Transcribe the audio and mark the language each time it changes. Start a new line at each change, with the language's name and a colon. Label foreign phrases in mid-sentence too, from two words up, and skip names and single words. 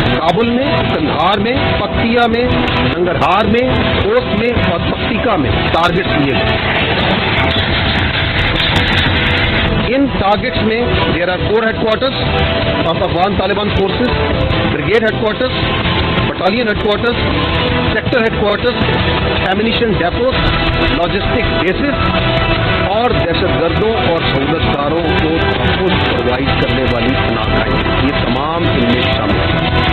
Urdu: کابل میں، کندھار میں، پکتیا میں، ننگرہار میں، خوست میں اور پکتیکا میں ٹارگٹس لیے گئے. ان ٹارگٹس میں
English: there are 4 headquarters of Afghan Taliban forces, brigade head battalion head sector head ammunition depots, logistic bases
Urdu: اور دہشت گردوں اور سہولت کاروں کو تحفظ پرووائڈ کرنے والی پناہ گاہیں، یہ تمام ان میں شامل ہیں.